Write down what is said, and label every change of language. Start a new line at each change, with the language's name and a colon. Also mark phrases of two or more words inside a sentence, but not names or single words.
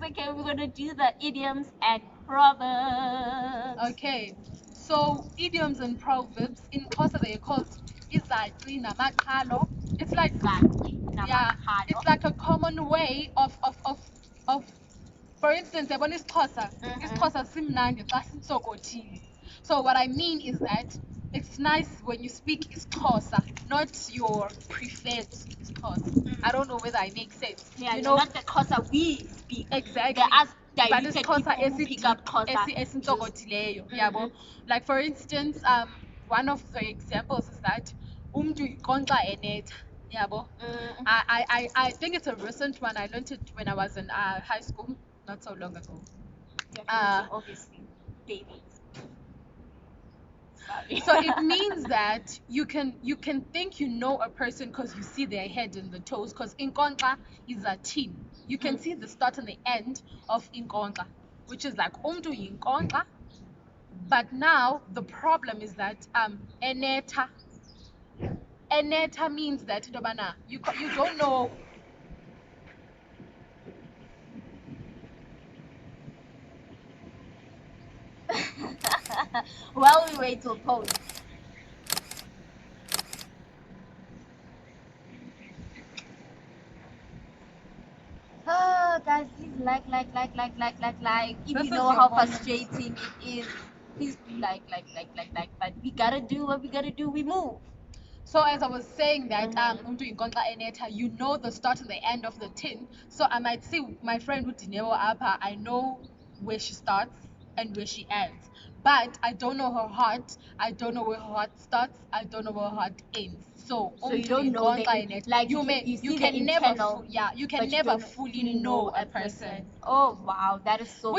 English: Okay, we're gonna do the idioms and proverbs. Okay, so idioms and proverbs in Xhosa they are called
Xhosa: izaci namaqhalo.
English: It's like yeah, it's like a common way of for instance,
Xhosa: yabona isiXhosa, isiXhosa simnandi xa sintsokothile.
English: So what I mean is that it's nice when you speak isiXhosa, not your preferred isiXhosa. I don't know whether I make sense. Yeah, you know, not the Xhosa we speak. exactly. There are But diluted it's Xhosa people who pick up Xhosa.
Xhosa: esintsokotileyo, yabo.
English: Like for instance, one of the examples is that
Xhosa: umntu yinkonkxa enetha, yabo.
English: I think it's a recent one. I learned it when I was in high school, not so long ago. Obviously, babies. So it means that you can think you know a person because you see their head and the toes. Because inkonxa is a team. You can see the start and the end of inkonxa, which is like
Xhosa: umntu yinkonxa.
English: But now the problem is that eneta means that you don't know. While we wait till pause. Oh, guys, please like. If This you is know your how moment. frustrating it is, please like. But we gotta do what we gotta do. We move. So as I was saying that
Xhosa: umntu yinkonxa enetha,
English: you know the start and the end of the tin. So I might see my friend uDineo apha, I know where she starts and where she ends. But I don't know her heart. I don't know where her heart starts. I don't know where her heart ends. So you don't know like you can never you can but never don't fully know a person. Oh wow, that is so